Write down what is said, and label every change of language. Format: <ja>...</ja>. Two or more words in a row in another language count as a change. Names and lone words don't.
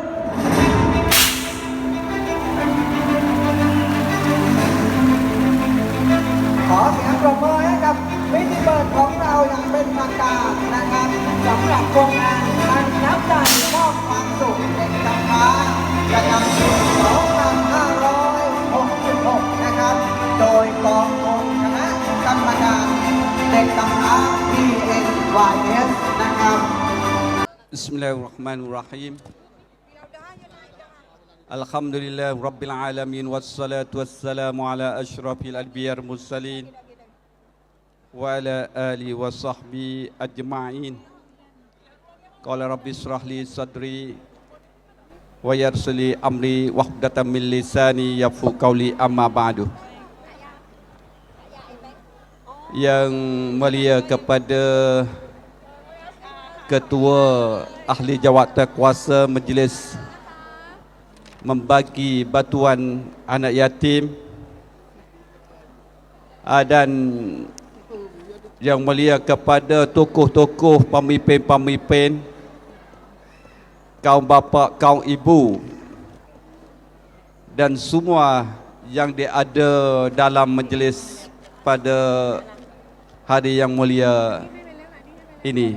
<th>ขอเสียงปรบมือให้กับพิธีเปิดของเราอย่างเป็นทางการนะครับสำหรับโครงการบันน้ำใจมอบความสุขเด็กกำพร้าประจำปี 2566 นะครับโดยกองทุนคณะกรรมการเด็กกำพร้า PNYS นะครับ</th> <ar>بسم الله الرحمن الرحيم. الحمد لله رب العالمين والصلاة والسلام على أشرف الأنبياء والمرسلين وعلى آله وصحبه أجمعين. قال رب اشرح لي صدري ويسر لي أمري واحلل من لساني يفقهوا قولي أما بعد.</ar> <ms>Yang mulia kepada Ketua Ahli Jawatankuasa Majlis membagi bantuan anak yatim dan yang mulia kepada tokoh-tokoh pemimpin-pemimpin kaum bapa, kaum ibu dan semua yang ada dalam majlis pada hari yang mulia ini.</ms>